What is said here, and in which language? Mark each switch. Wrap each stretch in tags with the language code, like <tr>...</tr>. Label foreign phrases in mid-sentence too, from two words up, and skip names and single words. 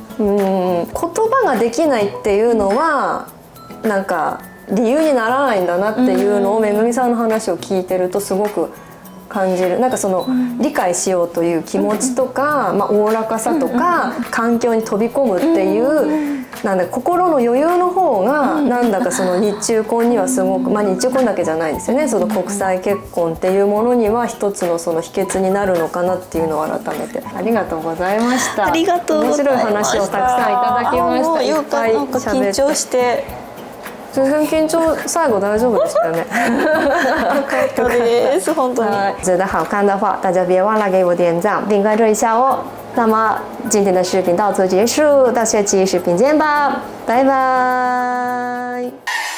<ja>言葉ができないっていうのはなんか理由にならないんだなっていうのをめぐみさんの話を聞いてるとすごく感じる。なんかその理解しようという気持ちとかおおらかさとか環境に飛び込むっていうなんだ心の余裕の方がなんだかその日中婚にはすごく日中婚だけじゃないですよね。その国際結婚っていうものには一つのその秘訣になるのかなっていうのを改めてありがとうございました。ありがとうございました。面白い話をたくさんいただきました。いっぱいなんか緊張して。全然緊張最後大丈夫でしたよね。本当に。</ja> <zh>觉得好看的话，大家别忘了给我点赞并关注一下哦。那么今天的视频到此结束，到下期视频见吧，拜拜。</zh>